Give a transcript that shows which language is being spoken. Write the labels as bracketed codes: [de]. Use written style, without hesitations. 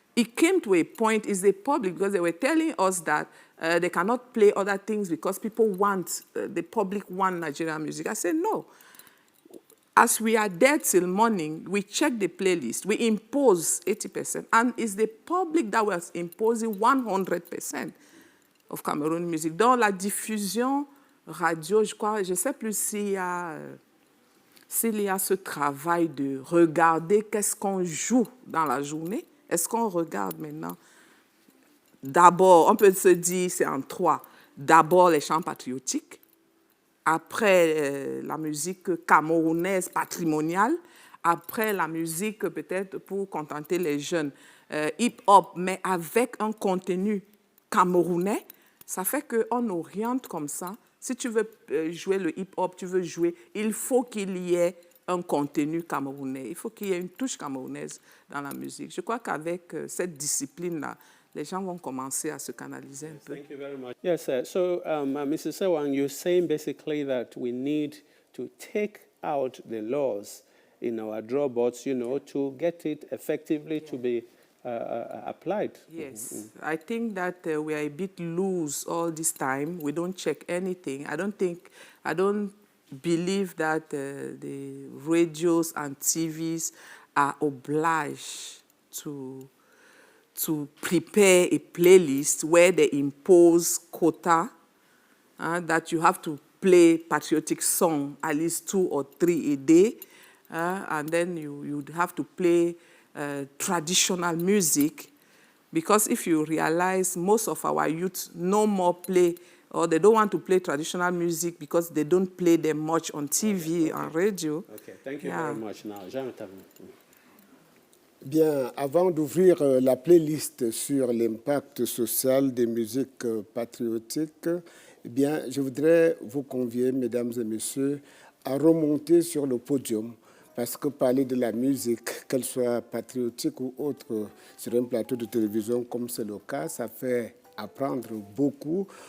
[en] It came to a point, it's the public, because they were telling us that they cannot play other things because people want, the public want Nigerian music. I said, no. As we are there till morning, we check the playlist, we impose 80%, and it's the public that was imposing 100% of Cameroon music. [fr] Dans la diffusion radio, je ne sais plus s'il y a ce travail de regarder qu'est-ce qu'on joue dans la journée. Est-ce qu'on regarde maintenant? D'abord, on peut se dire, c'est en trois. D'abord, les chants patriotiques. Après, la musique camerounaise patrimoniale. Après, la musique peut-être pour contenter les jeunes. Hip-hop, mais avec un contenu camerounais. Ça fait qu'on oriente comme ça. Si tu veux jouer le hip-hop, tu veux jouer, il faut qu'il y ait un contenu camerounais. Il faut qu'il y ait une touche camerounaise dans la musique. Je crois qu'avec cette discipline-là, les gens vont commencer à se canaliser un peu. [en] Thank you very much. Yes, so Mrs. Sewang, you're saying basically that we need to take out the laws in our drawboards, you know, to get it effectively to be applied. Yes, I think that we are a bit loose all this time. We don't check anything. I don't believe that the radios and TVs are obliged to prepare a playlist where they impose quota, that you have to play patriotic song at least 2 or 3 a day, and then you'd have to play traditional music, because if you realize most of our youth no more play or they don't want to play traditional music because they don't play them much on TV, on radio. Okay, thank you very much. Now, Jonathan. [fr] Bien, avant d'ouvrir la playlist sur l'impact social des musiques patriotiques, eh bien, je voudrais vous convier, mesdames et messieurs, à remonter sur le podium. Parce que parler de la musique, qu'elle soit patriotique ou autre, sur un plateau de télévision comme c'est le cas, ça fait apprendre beaucoup.